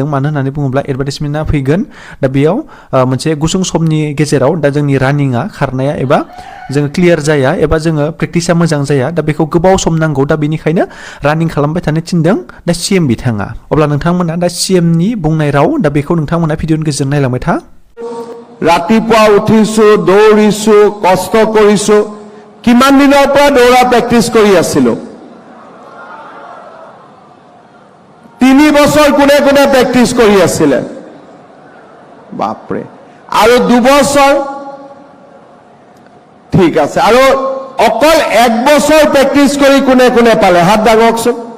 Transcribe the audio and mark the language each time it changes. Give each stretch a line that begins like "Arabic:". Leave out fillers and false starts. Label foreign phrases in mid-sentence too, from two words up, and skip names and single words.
Bodo: मानो होननानै बुङोब्ला एडभार्टाइजमेन्टआ फैगोन दा बेयाव मोनसे गुसुं समनि गेजेराव दा जोंनि रानिंआ खारनाया एबा जोङो क्लियार जाया एबा जोङो प्रेक्टिसा मोजां जाया दा बेखौ गोबाव सम नांगौ दा बेनिखायनो रानिं खालामबाय थानो थिनदों दा सीएम बिथाङा। अब्ला नोंथांमोना दा सीएमनि बुंनाय राव दा बेखौ नोंथांमोना भिडिअनि गेजेरजों नायलांबाय था।
Assamese: ৰাতিপুৱা উঠিছো দৌৰিছো কষ্ট কৰিছো কিমান দিনৰ পৰা দৌৰা প্ৰেক্টিস কৰি আছিলো 3 বছৰ কোনে কোনে প্ৰেক্টিস কৰি আছিলে বাপৰে আৰু 2 বছৰ ঠিক আছে আৰু অকল 1 বছৰ প্ৰেক্টিস কৰি কোনে কোনে পালে হাত দাঙকচোন।